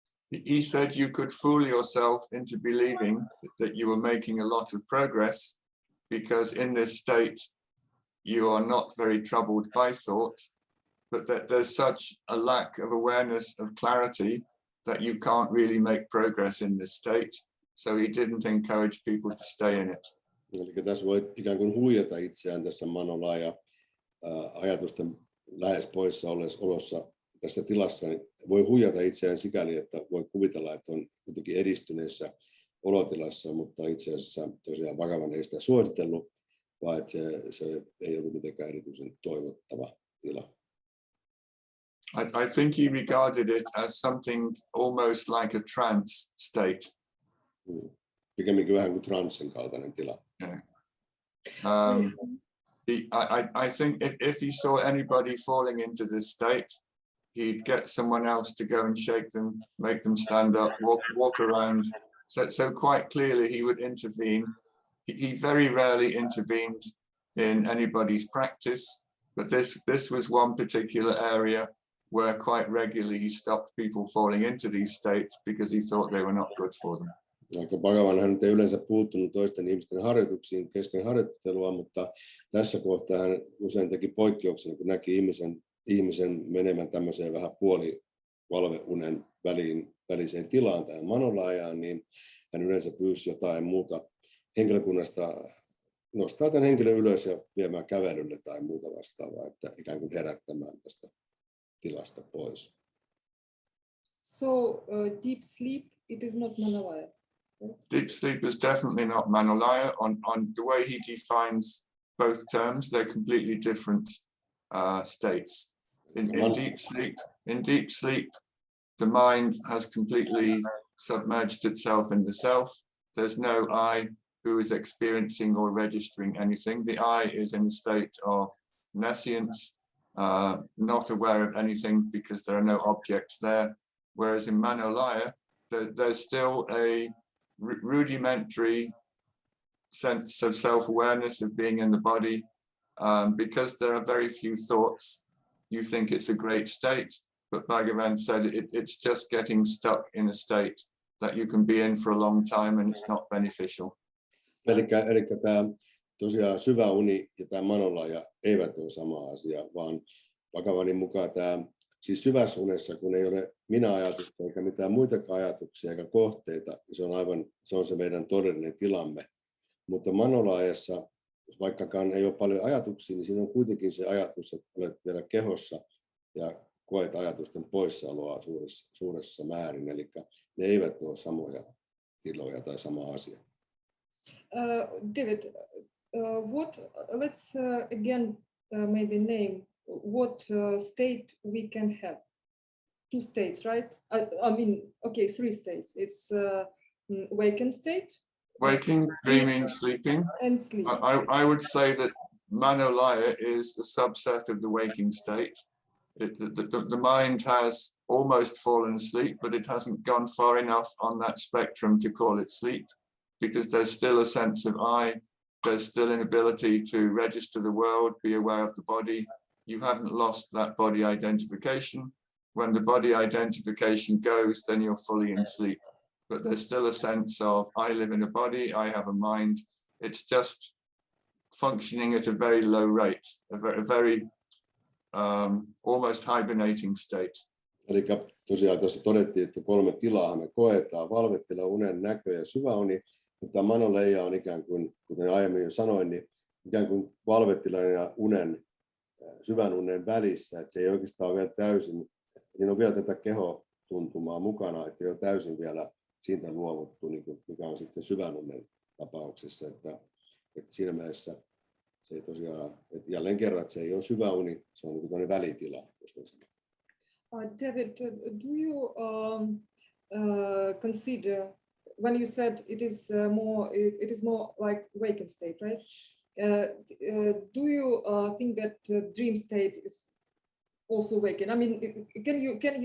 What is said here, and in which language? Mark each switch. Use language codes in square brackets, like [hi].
[en] He said you could fool yourself into believing that you were making a lot of progress because in this state you are not very troubled by thought, but that there's such a lack of awareness of clarity that you can't really make progress in this state. So he didn't encourage people to stay in it. [fi] Eli tässä voi ikään kuin huijata itseään tässä manolaya ajatusten lähes poissa olossa tässä tilassa, niin voi huijata itseään sikäli, että voi kuvitella, että on jotenkin edistyneessä olotilassa, mutta itse asiassa tosiaan Bhagavan ei sitä suositellut, vaan että se ei ollut mitenkään erityisen toivottava tila. [en] I think he regarded it as something almost like a trance state. [fi] Pikemminkin vähän kuin transsen kaltainen tila. [en] Yeah. I think if he saw anybody falling into this state, he'd get someone else to go and shake them, make them stand up, walk around. So quite clearly he would intervene. He very rarely intervened in anybody's practice, but this was one particular area where quite regularly he stopped people falling into these states because he thought they were not good for them. [fi] Bhagavan hän ei yleensä puuttunut toisten ihmisten harjoituksiin kesken harjoittelua, mutta tässä kohtaa hän usein teki poikkeuksen, kun näki ihmisen menemään tämmöiseen vähän puolivalveunen väliseen tilaan tähän manolayaan, niin hän yleensä pyysi jotain muuta henkilökunnasta nostaa tämän henkilön ylös ja viemään kävelylle tai muuta vastaavaa, että ikään kuin herättämään tästä tilasta pois. [en] So deep sleep, it is not manolaya. Deep sleep is definitely not manolaya. On the way he defines both terms, they're completely different states. In deep sleep, the mind has completely submerged itself in the self. There's no I who is experiencing or registering anything. The I is in a state of nescience, not aware of anything because there are no objects there. Whereas in manolaya, there's still a rudimentary sense of self-awareness of being in the body. Because there are very few thoughts, you think it's a great state, but Bhagavan said it's just getting stuck in a state that you can be in for a long time and it's not beneficial. [fi] Eli tämä tosiaan syvä uni ja tämä manolaya eivät ole sama asia, vaan Bhagavanin mukaan tämä siis syvässä unessa, kun ei ole minä-ajatusta eikä mitään muitakaan ajatuksia eikä kohteita, se on se meidän todellinen tilamme. Mutta manolaajassa, vaikkakaan ei ole paljon ajatuksia, niin siinä on kuitenkin se ajatus, että olet vielä kehossa ja koet ajatusten poissaoloa suuressa määrin. Eli ne eivät ole samoja tiloja tai sama asia. [en] David, let's again maybe name what state we can have. 2 states, right? I mean, okay, 3 states. It's waking state. Waking, dreaming, sleeping. And sleep. I would say that manolaya is a subset of the waking state. The mind has almost fallen asleep, but it hasn't gone far enough on that spectrum to call it sleep, because there's still a sense of I, there's still an ability to register the world, be aware of the body. You haven't lost that body identification. When the body identification goes, then you're fully in sleep. But there's still a sense of I live in a body, I have a mind. It's just functioning at a very low rate, a very almost hibernating state. [fi] Eli tosiaan tuossa todettiin, että 3 tilaa me koetaan, valvetila, unen näkö ja syväuni, mutta manoleija on ikään kuin, kuten aiemmin jo sanoin, niin ikään kuin valvetilan ja unen, syvän unen välissä, että se ei oikeastaan ole vielä täysin, siinä on vielä tätä kehotuntumaa mukana, että ei ole täysin vielä siitä luovuttu, niin kuin, mikä on sitten syvän unen tapauksessa, että siinä mielessä se ei tosiaan, että jälleen kerran, että se ei ole syvä uni, se on niin kuin välitila, jos mä sanon. [en] David, do you consider, when you said it is more like waking state, right? Do you think that dream state is also waking? I mean, can you?